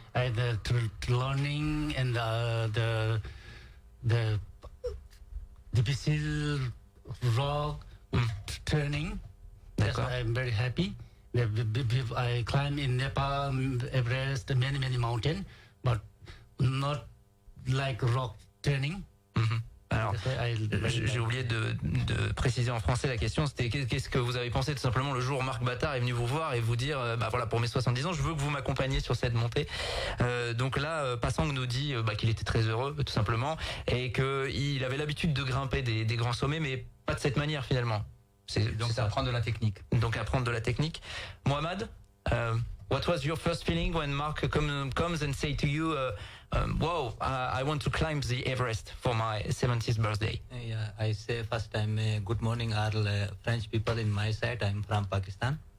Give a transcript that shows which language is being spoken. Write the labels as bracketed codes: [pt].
[en] I learning and the difficult rock training. That's why I'm very happy. I climb in Nepal, Everest, many mountains, but not like rock training. [fr] Alors, j'ai oublié de préciser en français la question, c'était qu'est-ce que vous avez pensé tout simplement le jour où Mark Battard est venu vous voir et vous dire, bah voilà, pour mes 70 ans, je veux que vous m'accompagniez sur cette montée. Donc là, Passang nous dit qu'il était très heureux, tout simplement, et qu'il avait l'habitude de grimper des grands sommets, mais pas de cette manière finalement. Donc c'est apprendre de la technique. Donc apprendre de la technique. [en] Mohamed, what was your first feeling when Mark comes and say to you, "Wow, I want to climb the Everest for my 70th birthday"? Yeah, I say first time, good morning all French people in my side. I'm from Pakistan.